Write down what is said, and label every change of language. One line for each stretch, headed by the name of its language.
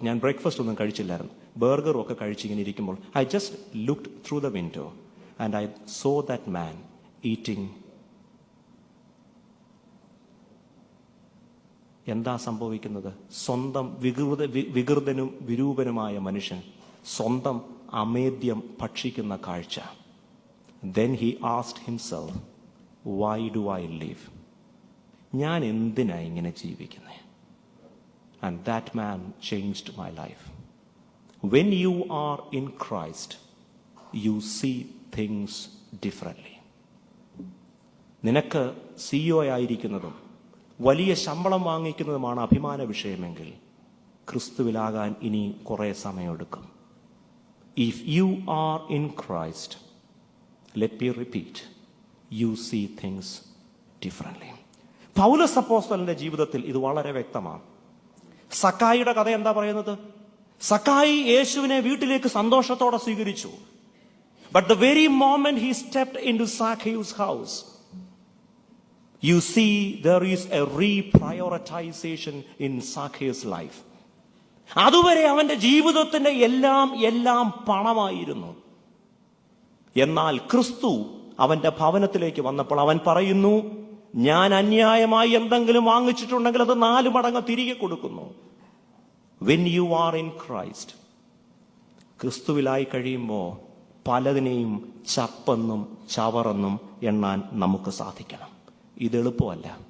Malayalam: ഞാൻ ബ്രേക്ക്ഫാസ്റ്റ് ഒന്നും കഴിച്ചില്ലായിരുന്നു. ബർഗറും ഒക്കെ കഴിച്ചിങ്ങനെ ഇരിക്കുമ്പോൾ
English: I just looked through the window and I saw that man eating.
Malayalam: എന്താ സംഭവിക്കുന്നത്? സ്വന്തം വികൃതനും വിരൂപനുമായ മനുഷ്യൻ സ്വന്തം അമേദ്യം ഭക്ഷിക്കുന്ന കാഴ്ച.
English: Then he asked himself, why do I live?
Malayalam: ഞാൻ എന്തിനാ ഇങ്ങനെ ജീവിക്കുന്നത്?
English: And that man changed my life. When you are in Christ, you see things differently.
Malayalam: നിനക്ക് CEO ആയിരിക്കുന്നതും വലിയ ശമ്പളം വാങ്ങിക്കുന്നതുമാണ് അഭിമാന വിഷയമെങ്കിൽ ക്രിസ്തുവിലാകാൻ ഇനി കുറെ സമയമെടുക്കും.
English: If you are in Christ, let me repeat, you see things differently.
Malayalam: പൗലോസ് അപ്പോസ്തലന്റെ ജീവിതത്തിൽ ഇത് വളരെ വ്യക്തമാണ്. സക്കായിയുടെ കഥ എന്താ പറയുന്നത്? സക്കായി യേശുവിനെ വീട്ടിലേക്ക് സന്തോഷത്തോടെ സ്വീകരിച്ചു.
English: But the very moment he stepped into Zacchaeus' house, you see there is a reprioritization in Zacchaeus' life.
Malayalam: അതുവരെ അവന്റെ ജീവിതത്തിന്റെ എല്ലാം പണമായിരുന്നു. എന്നാൽ ക്രിസ്തു അവന്റെ ഭവനത്തിലേക്ക് വന്നപ്പോൾ അവൻ പറയുന്നു, ഞാൻ അന്യായമായി എന്തെങ്കിലും വാങ്ങിച്ചിട്ടുണ്ടെങ്കിൽ അത് 4 മടങ്ങ് തിരികെ കൊടുക്കുന്നു.
English: When you are in Christ,
Malayalam: ക്രിസ്തുവിലായി കഴിയുമ്പോൾ പലതിനെയും ചപ്പെന്നും ചവറെന്നും എണ്ണാൻ നമുക്ക് സാധിക്കണം. ഇത് എളുപ്പമല്ല.